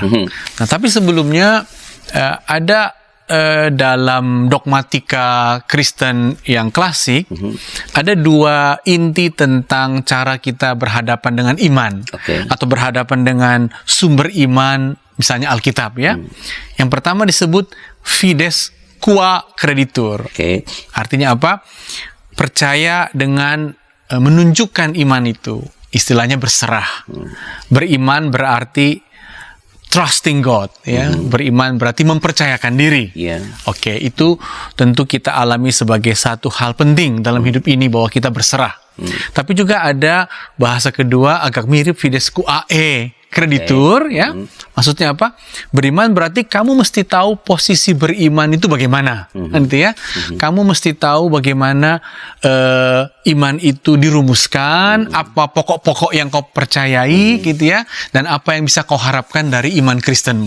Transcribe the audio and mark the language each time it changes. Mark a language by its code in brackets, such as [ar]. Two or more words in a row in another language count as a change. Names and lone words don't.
[id] Nah, tapi sebelumnya ada dalam dogmatika Kristen yang klasik, ada dua inti tentang cara kita berhadapan dengan iman, atau berhadapan dengan sumber iman, misalnya Alkitab, ya. Yang pertama disebut [la] fides qua creditur. [id] Artinya apa? Percaya dengan menunjukkan iman itu. Istilahnya berserah. Beriman berarti [en] trusting God, [id] ya. Beriman berarti mempercayakan diri. Itu tentu kita alami sebagai satu hal penting dalam hidup ini, bahwa kita berserah. Tapi juga ada bahasa kedua agak mirip [la] fides qua kreditur, [id] ya. Maksudnya apa? Beriman berarti kamu mesti tahu posisi beriman itu bagaimana, gitu ya. Kamu mesti tahu bagaimana iman itu dirumuskan, apa pokok-pokok yang kau percayai, gitu ya, dan apa yang bisa kau harapkan dari iman Kristenmu.